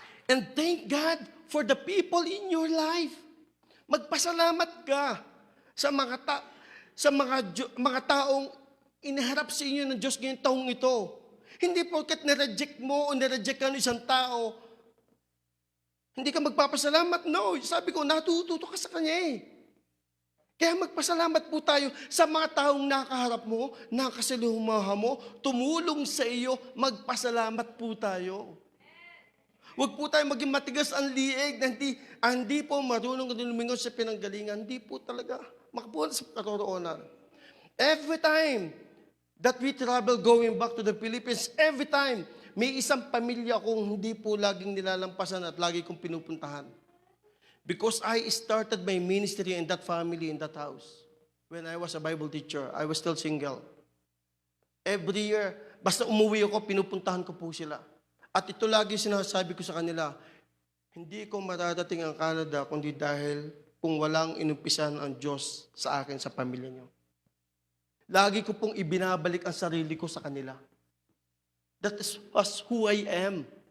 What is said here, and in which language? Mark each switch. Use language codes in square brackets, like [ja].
[en] And thank God for the people in your life. [tl] Magpasalamat ka sa mga taong inaharap sa inyo ng Diyos ngayong taong ito. Hindi porket nireject mo o nireject ka ng isang tao, hindi ka magpapasalamat. No, sabi ko, natututo ka sa Kanya eh. Kaya magpasalamat po tayo sa mga taong nakaharap mo, nakasilumaha mo, tumulong sa iyo, magpasalamat po tayo. Huwag po tayo maging matigas ang liig na hindi po marunong lumingon sa pinanggalingan. Hindi po talaga makapunan sa karoroonan. [en] Every time that we travel going back to the Philippines, every time, [tl] may isang pamilya kong hindi po laging nilalampasan at lagi kong pinupuntahan. [en] Because I started my ministry in that family, in that house. When I was a Bible teacher, I was still single. [tl] Every year, basta umuwi ako, pinupuntahan ko po sila. At ito lagi sinasabi ko sa kanila, hindi ko mararating ang Canada kundi dahil kung walang inumpisan ang Diyos sa akin, sa pamilya niyo. Lagi ko pong ibinabalik ang sarili ko sa kanila. [en] That is who I am.